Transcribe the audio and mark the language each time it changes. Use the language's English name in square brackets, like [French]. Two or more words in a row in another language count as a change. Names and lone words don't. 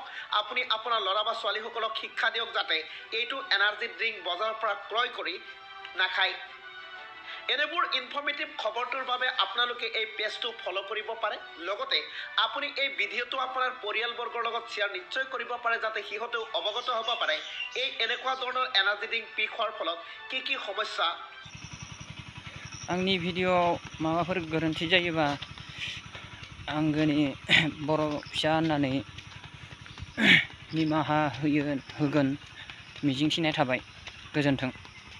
[Assamese] আপুনি আপোনাৰ ল'ৰা বা ছোৱালীসকলক শিক্ষা দিয়ক যাতে এইটো [English] energy drink [Assamese] বজাৰৰ পৰা ক্ৰয় কৰি নাখায়। এনেবোৰ ইনফৰ্মেটিভ খবৰটোৰ বাবে আপোনালোকে এই পেজটো ফ'ল' কৰিব পাৰে। লগতে আপুনি এই ভিডিঅ'টো আপোনাৰ পৰিয়ালবৰ্গৰ লগত শ্বেয়াৰ নিশ্চয় কৰিব পাৰে, যাতে সিহঁতেও অৱগত হ'ব পাৰে এই এনেকুৱা ধৰণৰ [English] energy drink [Assamese] পি খোৱাৰ ফলত কি সমস্যা। [Bodo] आंनि भिडिअ'आव माबाफोर गोरोन्थि जायोबा आंगोनि बर' फिसा होननानै निमाहा होगोन मिजिंथिनाय थाबाय। गोजोन्थों।